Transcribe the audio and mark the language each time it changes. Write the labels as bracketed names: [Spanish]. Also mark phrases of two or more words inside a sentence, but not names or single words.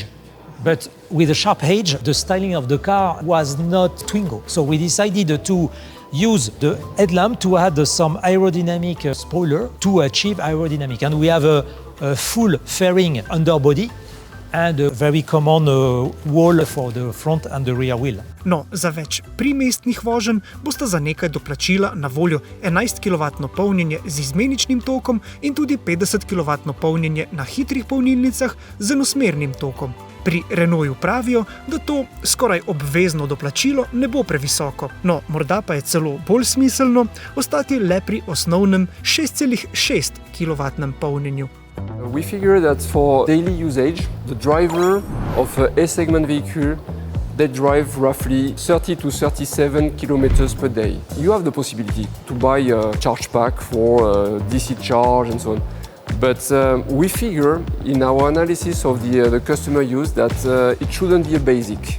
[English] But with a sharp edge, the styling of the car was not Twingo. So we decided to use the headlamp to add some aerodynamic spoiler to achieve aerodynamic. And we have a full fairing underbody and a very common wall for the front and the rear wheel. [Slovenian] No, za več primestnih voženj bosta za nekaj doplačila na voljo 11 kW polnjenje z izmeničnim tokom in tudi 50 kW polnjenje na hitrih polnilnicah z enosmernim tokom. Pri Renaultu pravijo, da to skoraj obvezno doplačilo ne bo previsoko. No, morda pa je celo bolj smiselno ostati le pri osnovnem 6,6 kW polnjenju. [English] We figure that for daily usage, the driver of an A-segment vehicle, they drive roughly 30 to 37 kilometers per day. You have the possibility to buy a charge pack for DC charge and so on. But we figure in our analysis of the customer use that it shouldn't be a basic.